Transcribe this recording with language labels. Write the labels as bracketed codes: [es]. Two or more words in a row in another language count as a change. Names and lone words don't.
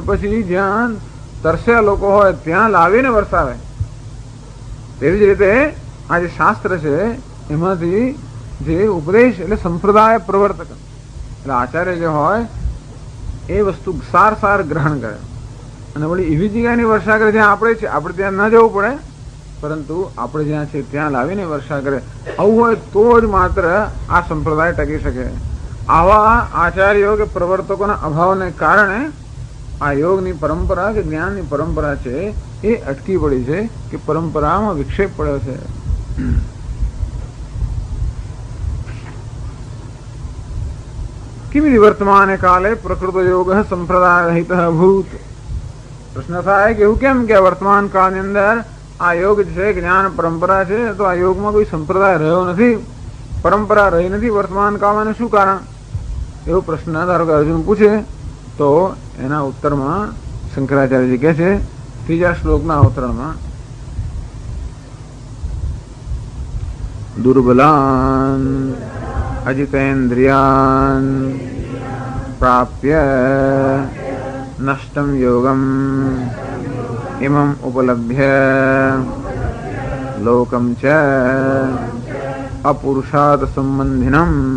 [gu] પછી જ્યાં તરસ્યા લોકો હોય ત્યાં લાવીને વરસાવે, તેવી જ રીતે આ જે શાસ્ત્ર છે એમાંથી જે ઉપદેશ એટલે સંપ્રદાય પ્રવર્તક એટલે આચાર્ય જે હોય એ વસ્તુ સાર સાર ગ્રહણ કરે અને વળી એવી જગ્યાની વર્ષા કરે જ્યાં આપણે ત્યાં ન જવું પડે, પરંતુ આપણે જ્યાં છે ત્યાં લાવીને વર્ષા કરે. આવું હોય તો જ માત્ર આ સંપ્રદાય ટકી શકે. આવા આચાર્યો કે પ્રવર્તકોના અભાવને કારણે આ યોગની પરંપરા કે જ્ઞાનની પરંપરા છે એ અટકી પડી છે, કે પરંપરામાં વિક્ષેપ પડ્યો છે. [sa] किमिति वर्तमान काले प्रकृत योग संप्रदाय रहित भूत. [gu] प्रश्न થાય કે એવું કેમ કે વર્તમાન કાળની અંદર આ યોગ છે, જ્ઞાન પરંપરા છે, તો આ યોગમાં કોઈ સંપ્રદાય રહ્યો નથી, પરંપરા રહી નથી વર્તમાન કાળમાં, શું કારણ? એવો પ્રશ્ન ધારો કે અર્જુન પૂછે તો એના ઉત્તરમાં શંકરાચાર્યજી કહે છે ત્રીજા શ્લોકના અવતરણમાં, [sa] दुर्बलान अजितेन्द्रियान प्राप्य नष्टम योगम इमम उपलभ्य लोकम च अपुरुषात संबंधिनम.